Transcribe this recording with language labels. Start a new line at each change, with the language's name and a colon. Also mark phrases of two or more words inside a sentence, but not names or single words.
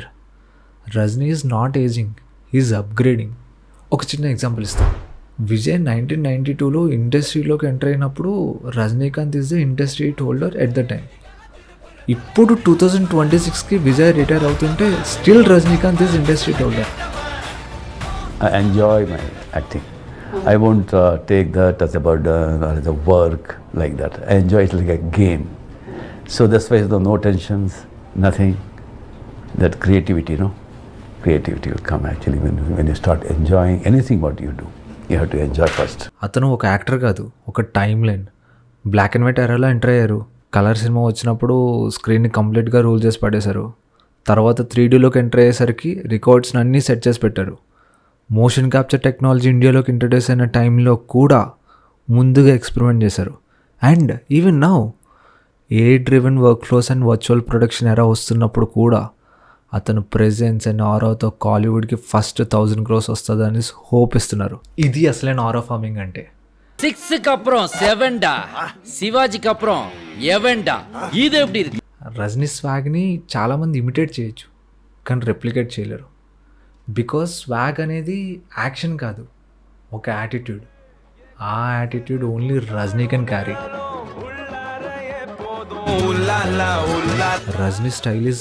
English: Rajini is not ageing, is upgrading.
Telugu: ఒక చిన్న ఎగ్జాంపుల్ ఇస్తాను. విజయ్ 1992లో ఇండస్ట్రీలోకి ఎంటర్ అయినప్పుడు రజనీకాంత్
English: is the industry hit holder at the time.
Telugu: ఇప్పుడు 2026కి విజయ్ రిటైర్ అవుతుంటే
English: still Rajinikanth is industry hit holder. I enjoy my acting. I won't take that as a burden or as a work like that. I enjoy it like a game. So that's why there's no tensions, nothing. That creativity, creativity will come actually when you start enjoying anything what you do. You have to enjoy first.
Telugu: అతను ఒక యాక్టర్ కాదు, ఒక టైమ్ లైన్.
English: black and white
Telugu: ఎరాలో ఎంటర్ అయ్యారు. కలర్ సినిమా వచ్చినప్పుడు స్క్రీన్ని కంప్లీట్గా రూల్ చేసి పడేశారు. తర్వాత 3Dలోకి ఎంటర్ అయ్యేసరికి రికార్డ్స్ని అన్నీ సెట్ చేసి పెట్టారు.
English: motion capture technology
Telugu: ఇండియాలోకి ఇంట్రడ్యూస్ అయిన టైంలో కూడా ముందుగా ఎక్స్పెరిమెంట్ చేశారు.
English: and even now AI driven work flows and virtual production era
Telugu: వస్తున్నప్పుడు కూడా అతను
English: presence and
Telugu: ఆరాతో కాలీవుడ్కి ఫస్ట్ 1000 crores వస్తుందని హోప్ ఇస్తున్నారు. ఇది అసలైన
English: aura farming
Telugu: అంటే.
Tamil: 6க்கு அப்புறம் 7டா, சிவாஜிக்கு அப்புறம் 7டா. இது எப்படி இருக்கு?
Telugu: రజనీ స్వాగ్ని చాలామంది ఇమిటేట్ చేయొచ్చు, కానీ రెప్లికేట్ చేయలేరు.
English: because swag
Telugu: అనేది యాక్షన్ కాదు, ఒక యాటిట్యూడ్.
English: ఆ attitude only Rajini can carry. Rajini style is